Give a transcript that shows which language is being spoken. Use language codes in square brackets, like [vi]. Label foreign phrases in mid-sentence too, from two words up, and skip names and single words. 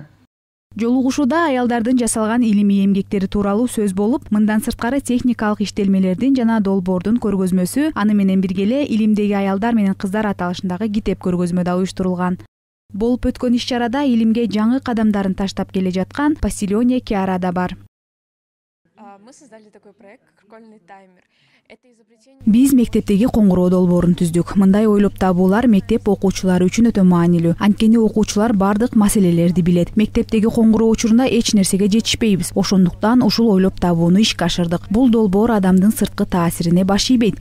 [ky] Жолугушууда аялдардын жасалган илимий эмгектери тууралуу сөз болуп, мындан сырткары техникалык иштелмелердин жана долбоордун көргөзмөсү, аны менен бирге эле илимдеги аялдар менен кыздар аталышындагы китеп көргөзмө да уюштурулган. Болуп өткөн иш-чарада илимге жаңы кадамдарын таштап келе жаткан Поселение Киара да бар. [ru] Мы создали такой проект, как школьный таймер. [ky] Биз мектептеги коңгуроо долбоорун түздүк. Мындай ойлоп табуулар мектеп окуучулары үчүн өтө маанилүү. Анткени окуучулар бардык маселелерди билет. Мектептеги коңгуроо учурунда эч нерсеге жетишпейбиз. Ошондуктан ушул ойлоп табууну ишке ашырдык. Бул долбоор адамдын сырткы таасирине баш ийбейт.